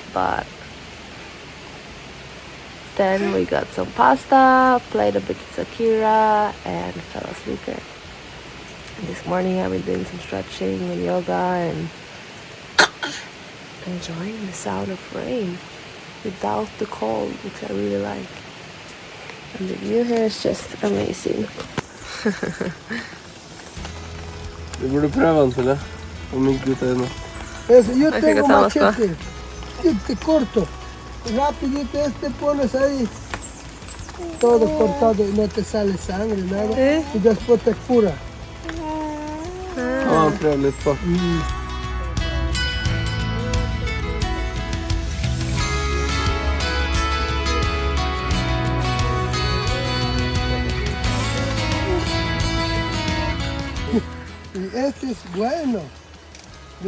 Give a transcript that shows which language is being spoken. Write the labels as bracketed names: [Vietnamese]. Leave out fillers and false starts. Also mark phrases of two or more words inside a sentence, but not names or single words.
[English] But then we got some pasta, played a bit of Sakira, and fell asleep here. And this morning I've been doing some stretching and yoga and enjoying the sound of rain without the cold, which I really like. And the view here is just amazing. [Swedish] Du borde pröva en Sylvia. Om inte du ännu. [Spanish] Yo tengo machete. Te corto. Rapidito pones ahí. Todo cortado y no te sale sangre, nada. Y después te cura. [Swedish] Ja, pröva lite på. [Spanish] Y este es bueno. Ve.